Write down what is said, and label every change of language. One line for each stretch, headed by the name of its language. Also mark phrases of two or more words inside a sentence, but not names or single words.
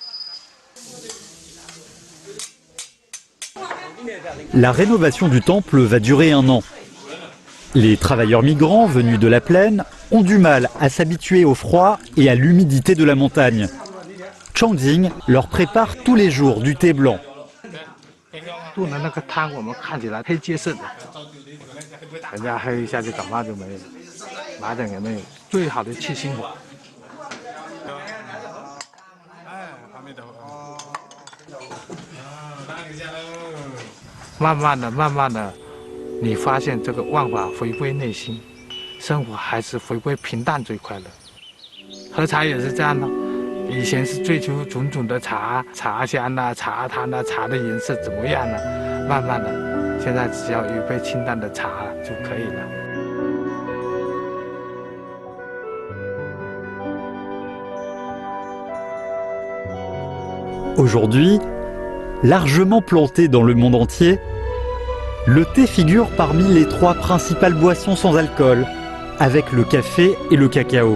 French: La rénovation du temple va durer 1 an. Les travailleurs migrants venus de la plaine ont du mal à s'habituer au froid et à l'humidité de la montagne. Changding leur prépare tous les jours du thé blanc.
Chinese: 炖的那个汤，我们看起来黑结色的，人家喝一下就感冒就没有，麻疹也没有，最好的去心火。慢慢的，你发现这个万法回归内心，生活还是回归平淡最快乐。喝茶也是这样的。以前是追求种种的茶香啊、茶汤啊、茶的颜色怎么样呢？慢慢的，现在只要有一杯清淡的茶就可以了。
French: Aujourd'hui, largement planté dans le monde entier, le thé figure parmi les 3 principales boissons sans alcool, avec le café et le cacao.